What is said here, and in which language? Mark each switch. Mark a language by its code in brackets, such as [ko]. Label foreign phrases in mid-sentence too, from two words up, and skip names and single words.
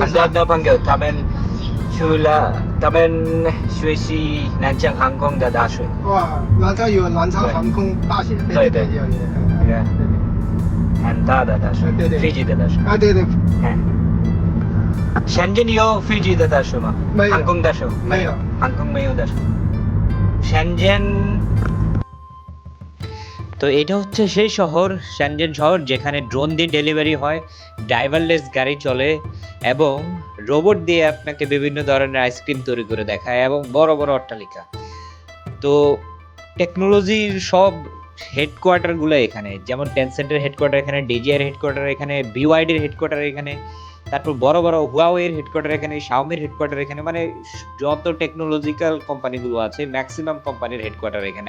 [zh] 很多的朋友，他们学习南昌航空的大学，哇，兰州有南昌航空大学，对对有对，很大的大学，对对飞机的大学。啊对对，深圳有飞机的大学吗？没有航空大学没有，航空没有大学。শ্যানজেন। [bn] তো এটা হচ্ছে সেই শহর শ্যানজেন শহর যেখানে ড্রোন দিয়ে ডেলিভারি হয়, ড্রাইভারলেস গাড়ি চলে এবং রোবট দিয়ে আপনাকে বিভিন্ন ধরনের আইসক্রিম তৈরি করে দেখায় এবং বড় বড় অট্টালিকা। তো টেকনোলজির সব হেডকোয়ার্টারগুলো এখানে, যেমন টেনসেন্টের হেডকোয়ার্টার এখানে, ডিজিআইয়ের হেডকোয়ার্টার এখানে, বিওয়াইডির হেডকোয়ার্টার এখানে, তারপর বড় বড় হুয়াওয়ের হেডকোয়ার্টার এখানে, শাওমির হেডকোয়ার্টার এখানে, মানে যত টেকনোলজিক্যাল কোম্পানিগুলো আছে ম্যাক্সিমাম কোম্পানির হেডকোয়ার্টার এখানে।